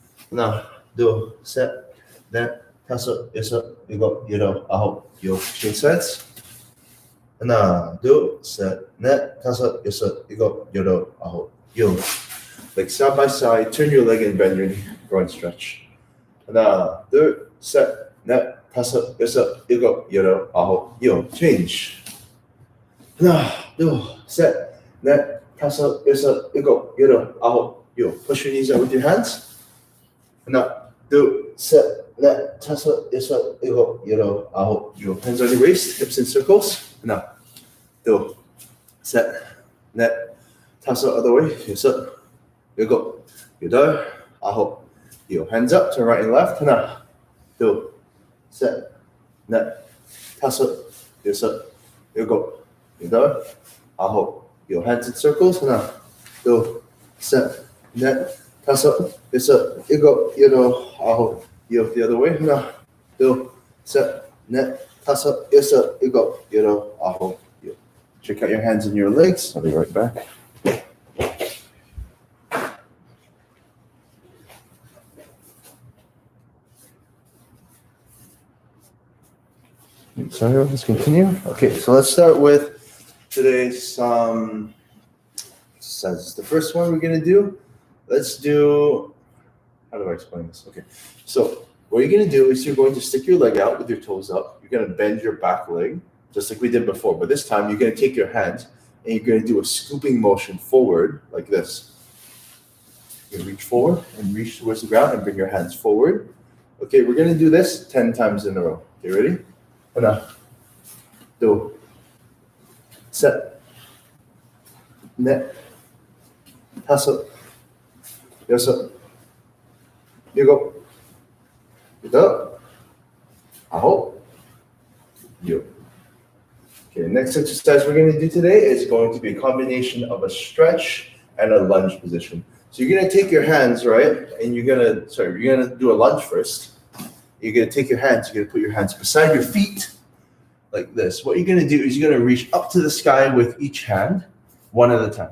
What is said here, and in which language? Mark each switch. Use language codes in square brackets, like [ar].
[en] Now, do. Set, then, pass up, yes up, you go, get up, out, yo. Change sides. Now, do. Set, net, pass up, yes up, you go, get up, out, yo. Like side by side, turn your leg and bend your knee, groin stretch. [ko] 하나, 둘, 셋, 넷, 다섯, 여섯, 일곱, 여덟, 아홉, 요. [en] Change. [ko] 하나, 둘, 셋, 넷, 다섯, 여섯, 일곱, 여덟, 아홉, 요. [en] Push your knees out with your hands. [ko] 하나, 둘, 셋, 넷, 다섯, 여섯, 일곱, 여덟, 아홉, 요. [en] Hands on your waist, hips in circles. [ko] 하나, 둘, 셋, 넷, 다섯, [en] other way, [ko] 여섯, 일곱, 여덟, 아홉, yo. [en] Hands up, turn right and left. [ko] 하나, 둘, 셋, 넷, 다섯, 여섯, 일곱, 여덟, 아홉. [en] Yo. Hands in circles. [ko] 하나, 둘, 셋, 넷, 다섯, 여섯, 일곱, 여덟, 아홉. [en] Yo. The other way. [ko] 하나, 둘, 셋, 넷, 다섯, 여섯, 일곱, 여덟, 아홉. Yo. [en] Check out your hands and your legs. I'll be right back. Sorry, let's continue. Okay, so let's start with today's exercises. The first one we're gonna do, let's do, how do I explain this? Okay, so what you're gonna do is you're going to stick your leg out with your toes up. You're gonna bend your back leg, just like we did before, but this time you're gonna take your hands and you're gonna do a scooping motion forward like this. You reach forward and reach towards the ground and bring your hands forward. Okay, we're gonna do this 10 times in a row. Okay, ready? [ko] 하나, 둘, 셋, 넷, 다섯, 여섯, 일곱, 여덟, 아홉, 요. [en] Okay, next exercise we're going to do today is going to be a combination of a stretch and a lunge position. So you're going to take your hands, right, and you're going to do a lunge first. You're going to take your hands, you're going to put your hands beside your feet like this. What you're going to do is you're going to reach up to the sky with each hand, one at a time.